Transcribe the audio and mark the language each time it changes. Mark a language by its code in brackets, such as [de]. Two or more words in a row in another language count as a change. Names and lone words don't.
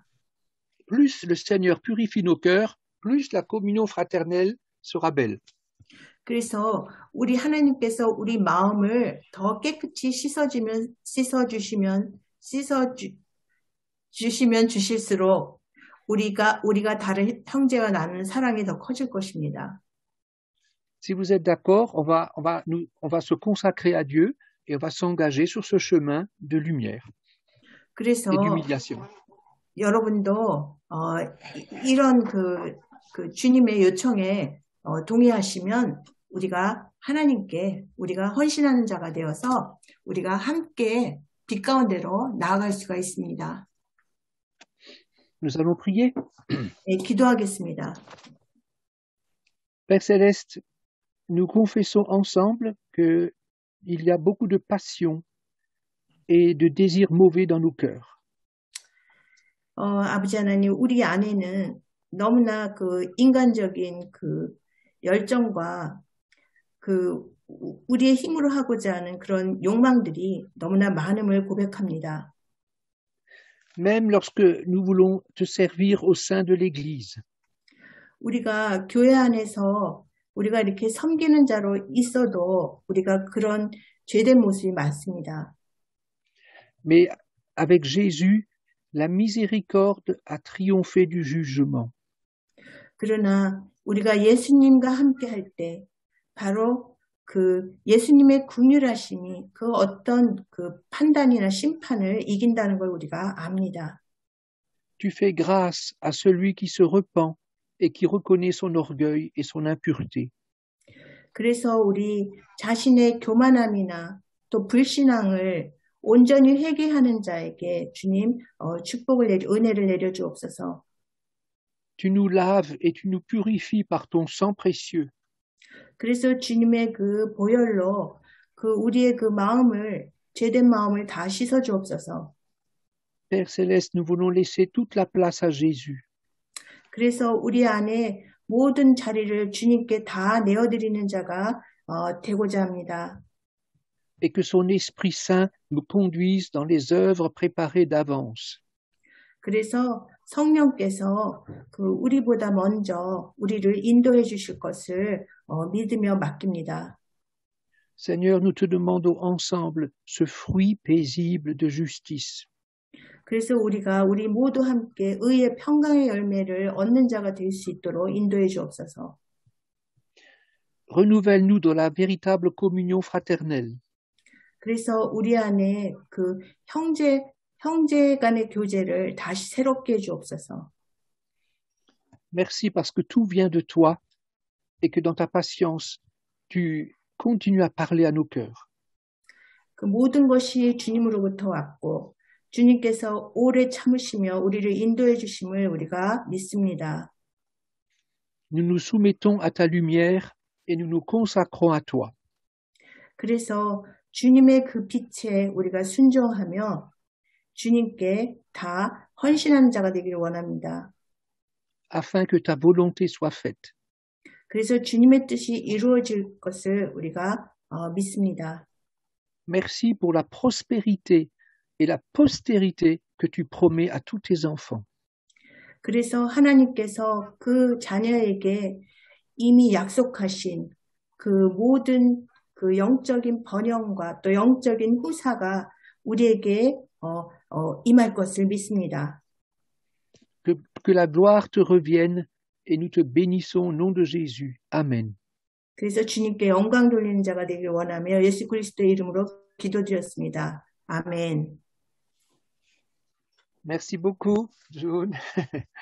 [fr] Plus le Seigneur purifie nos cœurs, plus la communion fraternelle sera belle. [ko] 그래서 우리 하나님께서 우리 마음을 더 깨끗이 씻어주시면 주실수록 우리가 다른 형제와 나누는 사랑이 더 커질 것입니다. [fr] Si vous êtes d'accord, on va se consacrer à Dieu et on va s'engager sur ce chemin de lumière [ko] 그래서 [fr] et d'humiliation. [ko] 여러분도 이런 그 주님의 요청에 동의하시면 우리가 하나님께 우리가 헌신하는 자가 되어서 우리가 함께 빛 가운데로 나아갈 수가 있습니다. [fr] Nous allons prier. [ko] 네, 기도하겠습니다. [fr] Père Céleste, nous confessons ensemble qu'il y a beaucoup de passion et de désirs mauvais dans nos cœurs. [ko] 아버지 하나님, 우리 안에는 너무나 그 인간적인 그 열정과 그 우리의 힘으로 하고자 하는 그런 욕망들이 너무나 많음을 고백합니다. [fr] Même lorsque nous voulons te servir au sein de l'Église. [ko] 우리가 교회 안에서 우리가 이렇게 섬기는 자로 있어도 우리가 그런 죄된 모습이 많습니다. [fr] Mais avec Jésus, la miséricorde a triomphé du jugement. [ko] 그러나 우리가 예수님과 함께 할 때 바로 그 예수님의 긍휼하심이 그 어떤 그 판단이나 심판을 이긴다는 걸 우리가 압니다. [fr] Tu fais grâce à celui qui se repent et qui reconnaît son orgueil et son impureté. [ko] 그래서 우리 자신의 교만함이나 또 불신앙을 온전히 회개하는 자에게 주님 은혜를 내려주옵소서. [fr] Tu nous laves et tu nous purifies par ton sang précieux. [ko] 그래서 주님의 그 보혈로 그 우리의 그 마음을 죄된 마음을 다 씻어 주옵소서. [fr] Père céleste, nous voulons laisser toute la place à Jésus. [ko] 그래서 우리 안에 모든 자리를 주님께 다 내어드리는 자가 되고자 합니다. [fr] Et que son Esprit Saint nous conduise dans les œuvres préparées d'avance. [ko] 그래서 성령께서 그 우리보다 먼저 우리를 인도해 주실 것을 믿으며 맡깁니다. [fr] Seigneur, nous te demandons ensemble ce fruit paisible de justice. [ko] 그래서 우리가 우리 모두 함께 의의 평강의 열매를 얻는 자가 될 수 있도록 인도해 주옵소서. [fr] Renouvelle-nous dans la véritable communion fraternelle. [ko] 그래서 우리 안에 그 형제 간의 교제를 다시 새롭게 해 주옵소서. [fr] Merci parce que tout vient de toi et que dans ta patience, tu continues à parler à nos cœurs. [ko] 그 모든 것이 주님으로부터 왔고 주님께서 오래 참으시며 우리를 인도해 주심을 우리가 믿습니다. [fr] Nous nous soumettons à ta lumière et nous nous consacrons à toi. [ko] 그래서 주님의 그 빛에 우리가 순종하며 주님께 다 헌신하는 자가 되기를 원합니다. [fr] Afin que ta volonté soit faite. [ko] 그래서 주님의 뜻이 이루어질 것을 우리가 믿습니다. [fr] Merci pour la prospérité et la postérité que tu promets à tous tes enfants. [ko] 그래서 하나님께서 그 자녀에게 이미 약속하신 그 모든 그 영적인 번영과 또 영적인 후사가 우리에게 임할 것을 믿습니다. [fr] Que la gloire te revienne et nous te bénissons au nom de Jésus. Amen. [ko] 그래서 주님께 영광 돌리는 자가 되길 원하며 예수 그리스도의 이름으로 기도드렸습니다. 아멘. [fr] Merci beaucoup, June.